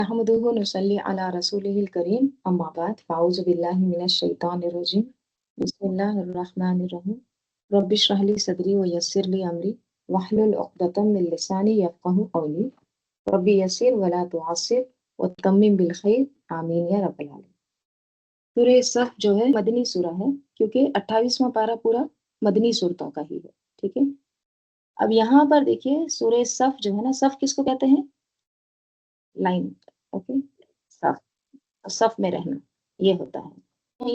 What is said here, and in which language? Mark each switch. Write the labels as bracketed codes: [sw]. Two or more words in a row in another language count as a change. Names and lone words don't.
[ar] نحمده ونصلي على رسوله الكريم أما بعد فأعوذ بالله من الشيطان الرجيم بسم الله الرحمن الرحيم رب اشرح لي صدري ويسر لي أمري واحلل عقدة من لساني يفقهوا قولي رب يسر ولا تعسر وتمم بالخير آمين يا رب العالمين. [ur] سورہ صف جو ہے مدنی سورہ ہے، کیونکہ 28واں پارہ پورا مدنی سورتوں کا ہی ہے. ٹھیک ہے، اب یہاں پر دیکھیے سورہ صف جو ہے نا، صف کس کو کہتے ہیں? लाइन। اوکے، صف، صف میں رہنا یہ ہوتا ہے.